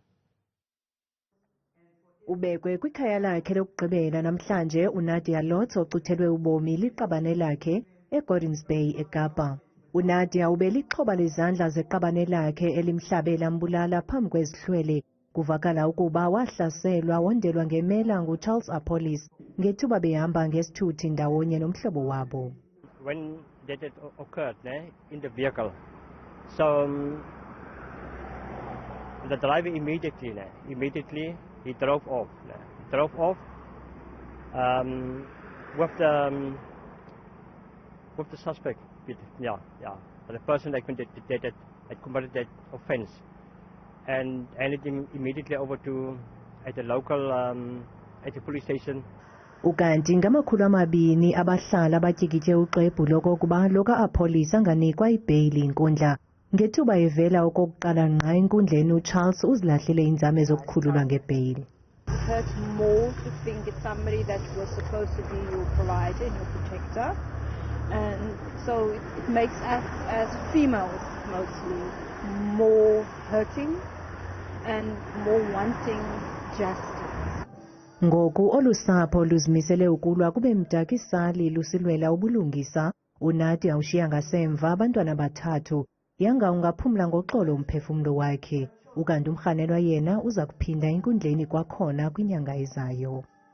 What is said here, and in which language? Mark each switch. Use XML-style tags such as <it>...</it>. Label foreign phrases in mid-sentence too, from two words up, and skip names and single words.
<xh>Ubekwe kwikhaya lakhe lokugqibela namhlanje uNadia Lwotz oxuthelwe ubomi liqabane lakhe eGordons Bay eKapa. uNadia ubelixhoba lezandla zeqabane lakhe elimhlabe lambulala phambi kwezihlwele. Kuvakala ukuba wahlaselwa wondelwa ngemela nguCharles Apolis ngethuba behamba ngesithuthi ndawonye nomhlobo wabo.</xh> <en>When that occurred in the vehicle, so the driver immediately he drove off. With the suspect, the person that committed that offence, and anything immediately over to at the local at the police station.</en> <xh>Ukanti ngamakhulu amabini abahlala batyikitye uxwebhu lokokuba loka Apolis anganikwa ibheyili inkundla ngethuba evela okokuqala ngqa enkundleni uCharles uzilahlile inzame zokukhululwa ngebheyili.</xh> <en>Hurt more to think it's somebody that was supposed to be your provider and your protector, and so it makes us as females mostly more hurting and more wanting justice.</en> <xh>Ngoku olusapho luzimisele ukulwa kube mdakisali lusilwela ubulungisa. uNadia ushiya ngasemva abantwana bathathu yanga ungaphumla ngoxolo umphefumlo wakhe. Ukanti umrhanelwa yena uza kuphinda enkundleni kwakhona kwinyanga ezayo.</xh>